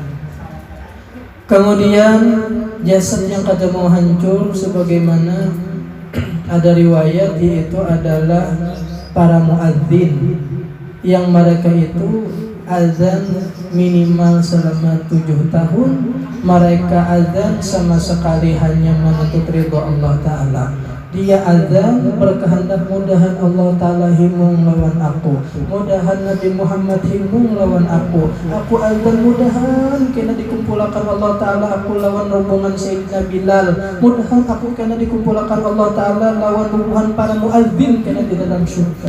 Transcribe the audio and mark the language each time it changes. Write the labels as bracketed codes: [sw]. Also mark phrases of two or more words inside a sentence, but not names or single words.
[id] Kemudian jasad yang kada mau hancur sebagaimana ada riwayat, yaitu adalah para muadzin yang mereka itu azan minimal selama 7 tahun. Mereka azan sama sekali hanya menuntut ridho Allah Ta'ala. [bjn] Dia azan berkehendak mudahan Allah Ta'ala himung lawan aku, mudahan Nabi Muhammad himung lawan aku. Aku azan mudahan kena dikumpulkan Allah Ta'ala aku lawan rombongan Sayyidina Bilal, mudahan aku kena dikumpulkan Allah Ta'ala lawan rombongan para muadzin kena di dalam surga.